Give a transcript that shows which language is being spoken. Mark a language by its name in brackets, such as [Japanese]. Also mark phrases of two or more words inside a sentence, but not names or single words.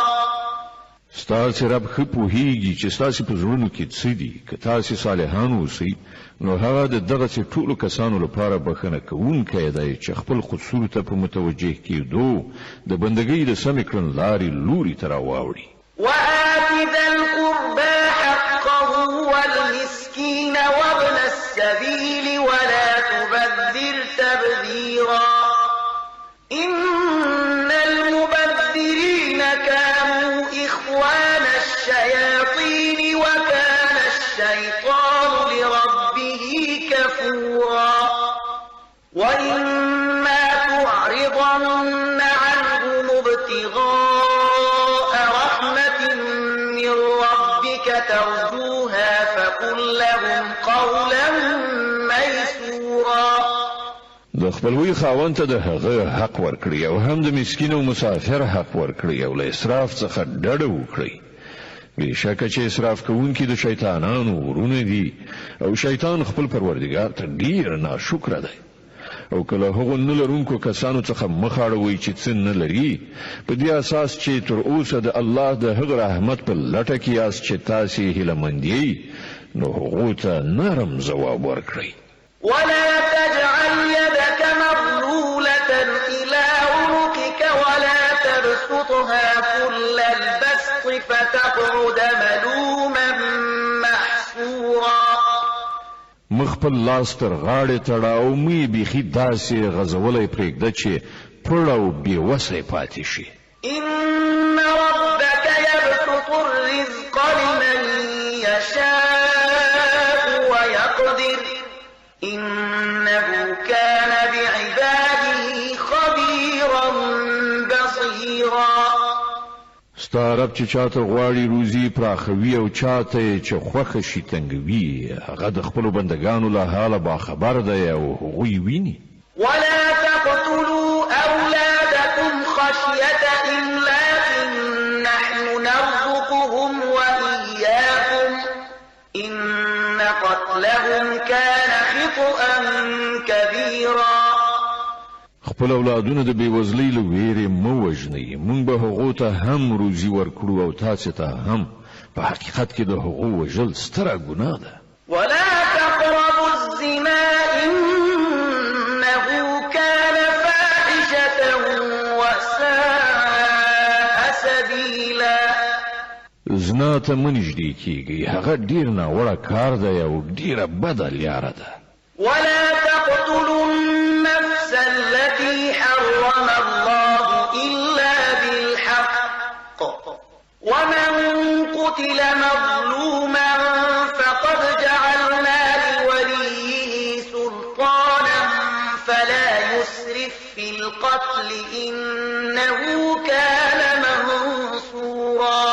[Pashto] ستاسې رب ښه پوهیږي چې ستاسې په زړونو کې څه دي. که تاسې صالحان اوسئ نو هغه د دغسې ټولو کسانو لپاره بښنه کوونکی دی چې خپل قصور ته په متوجه کېدو د بندګۍ د سمې کړنلارې لوري ته راواوړي. [Arabic] وآت ذا القربى حقه والمسكين وابن السبيل ولا تبذر تبذيرا إن المبذرين كانوا إخوان الشياطين وكان الشيطان لربه كفورا. وإما تعرضن عنهم ابتغاء رحمة من ربك ترجوها فقل لهم قولا ميسورا. [Pashto] د خپلوي خاوند ته د هغه حق ورکړي او هم د مسکین او مسافر حق ورکړي او له اسراف څخه ډډه وکړي. بېشکه چې اسراف کوونکي د شیطانانو ورونه دي او شیطان خپل پروردګار ته ډیر ناشکره دی. او کله هغو نه لرونکو کسانو څخه مخ اړوئ چې څه نه لري په دې اساس چې تر اوسه د الله د هغه رحمت په لټه کې یاست چې تاسې هیلهمند یئ نو هغو ته نرم ځواب ورکړئ. [Arabic] ولا تجعل يدك مغلولة إلى عنقك ولا تبسطها كل البسط فتقعد ملوما محسورا. [Pashto] مخپل لاس تر غاړې تړه او مې بیخي داسې غځولی پرېږده چې پړ او بېوسی پاتې شي. [Arabic] إن ربك يبسط الرزق لمن يشاء ويقدر إنه كان بعباده خبيرا بصيرا. [Pashto] ستا رب چې چاته غواړي روزي پراخوي او چاته چې خوښه شي تنګوي هغه د خپلو بندګانو له حاله باخبر دی او هغوی ویني. [Arabic] ولا تقتلوا أولادكم خشية إملاق نحن نرزقهم وإياكم إن قتلهم كان خطأ كبيرا. كبيرا [Pashto] خپل اولادونه د بیوزلۍ له ویرې مه وژنئ موږ به هغو ته هم روزي ورکړو او تاسې ته هم په حقیقت کې د هغو وژل ستره ګناه ده [Arabic] ولا تقربوا الزنا إنه كان فاحشة وساء سبيلا [Pashto] زنا ته مه نږدې کیږئ هغه ډیر ناوړه کار دی او ډیره بده لیاره ده [Arabic] ولا تقتلوا النفس التي حرم الله إلا بالحق ومن قتل مظلوما فقد جعلنا لوليه سلطانا فلا يسرف في القتل إنه كان منصورا